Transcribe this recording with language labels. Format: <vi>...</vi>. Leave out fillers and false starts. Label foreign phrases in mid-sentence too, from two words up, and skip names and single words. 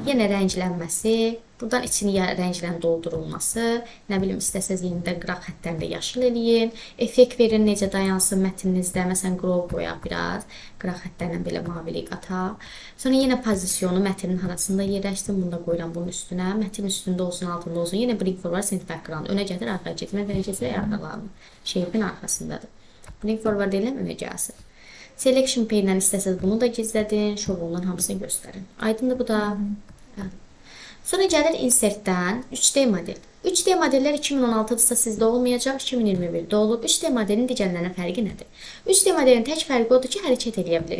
<az>Yenə rənglənməsi, buradan içini rənglə doldurulması, nə bilim istəsəz yenidən qıraq xəttlərində yaşıl eləyin, effekt verin necə dayansın mətninizdə, məsələn grow qoyaq biraz, qıraq xəttlərlə belə mavilik ataq. Sonra yenə pozisyonu mətnin arasında yerləşsin, bunu da qoyuram bunun üstünə, mətnin üstündə olsun, altında olsun, yenə</az> <en>bring forward, send background,</en> <az>önə gətir, arxaya getmə, önə gətir, arxalarını, shape'in arxasındadır.</az> <en>Bring forward</en> <az>eləm, önə gəlsin.</az> <en>Selection pane-dən</en> <az>istəsəz bunu da gizlədin, şovundan hamısını göstərin. Aydındır bu da. Sonra gəlir insert-dən 3D model. 3D modellər 2016-dırsa sizdə olmayacaq, 2021-də olub. 3D modelin digərlərinə fərqi nədir? 3D modelin tək fərqi odur ki, hərəkət edə bilir.</az>